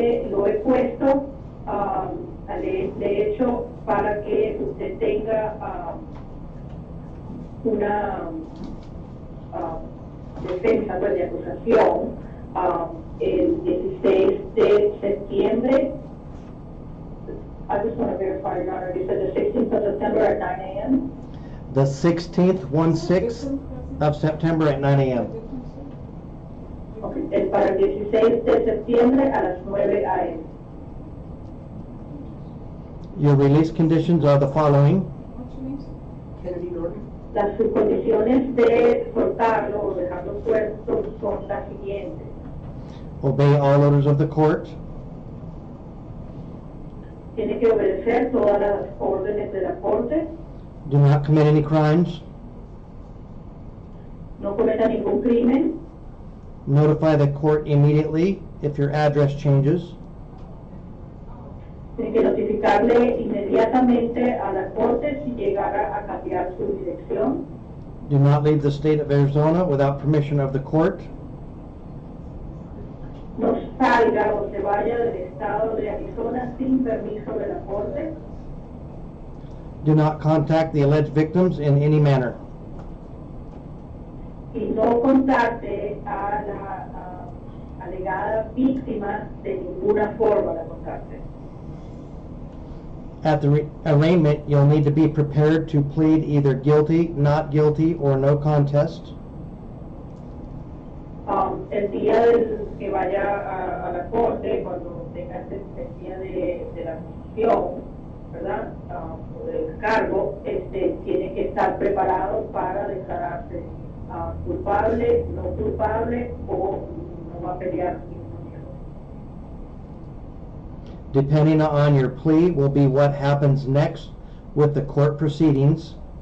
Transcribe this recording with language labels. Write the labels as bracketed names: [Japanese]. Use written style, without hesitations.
[Spanish] Lo he puesto, le he hecho para que usted tenga una defensa de acusación el 16 de septiembre. [English] I just want to verify, Your Honor, you said the 16th of September at 9 a.m.? The 16th, 1/6 of September at 9 a.m. [Spanish] Okay, para el 16 de septiembre a las 9 a.m. [English] Your release conditions are the following. Kennedy Norton. [Spanish] Las condiciones de soltarlo o dejarlo suelto son las siguientes. [English] Obey all orders of the court. [Spanish] Tiene que obedecer todas las órdenes de la corte. [English] Do not commit any crimes. [Spanish] no cometa ningún crimen, [English] Notify the court immediately if your address changes. [Spanish] tiene que notificarle inmediatamente a la corte si llegara a cambiar su dirección. [English] Do not leave the state of Arizona without permission of the court. [Spanish] No salga o se vaya del estado de Arizona sin permiso de la corte. [English] Do not contact the alleged victims in any manner. [Spanish] Y no contacte a la alegada víctima de ninguna forma, la contacte. [English] At the arraignment, you'll need to be prepared to plead either guilty, not guilty, or no contest. [Spanish] El día que vaya a la corte, cuando tenga el día de la acusación, ¿verdad? O del cargo, tiene que estar preparado para declararse culpable, no culpable o no va a pelear. [English] Depending on your plea will be what happens next with the court proceedings.